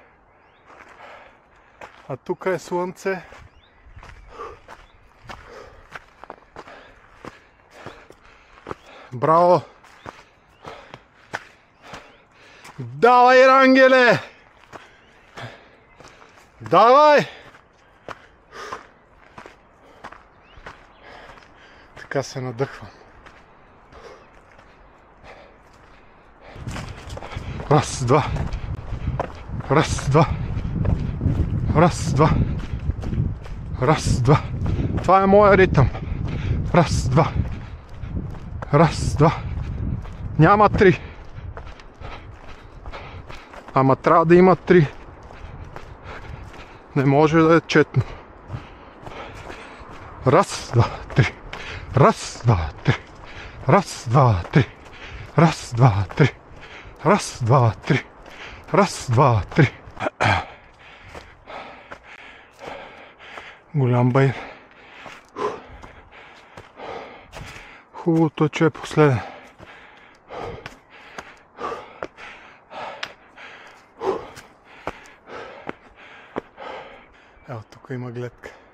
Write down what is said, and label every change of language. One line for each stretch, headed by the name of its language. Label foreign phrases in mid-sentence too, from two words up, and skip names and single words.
Bulgarian: А тук е слънце. Браво! Давай, Рангеле! Давай! Така се надъхвам. Раз, два. Раз, два. Раз, два. Раз, два. Това е моя ритъм. Раз, два. Раз, два. Няма три. Ама трябва да има три. Не може да е четно. Раз, два, три. Раз, два, три. Раз, два, три. Раз, два, три. Раз, два, три. Раз, два, три. Голям баир. Хубавото е, че е последен. Ето тук има гледка.